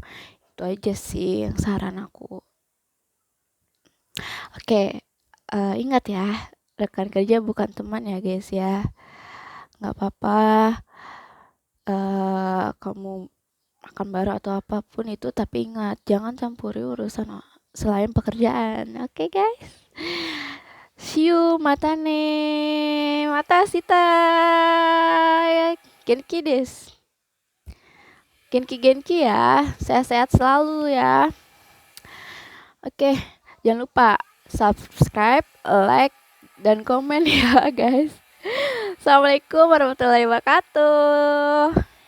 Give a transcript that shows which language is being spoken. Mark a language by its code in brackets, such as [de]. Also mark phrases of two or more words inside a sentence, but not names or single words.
[id] Itu aja sih yang saran aku. Oke, ingat ya, rekan kerja bukan teman ya guys ya. Nggak apa-apa kamu makan bareng atau apapun itu, tapi ingat jangan campuri urusan selain pekerjaan. [en] Oke guys, See you, [ja] またね。また明日. 元気です. Genki ya. [id] Sehat-sehat selalu ya. Oke, jangan lupa [en] subscribe, like, [id] dan komen ya guys. [ar] السلام عليكم ورحمة الله وبركاته.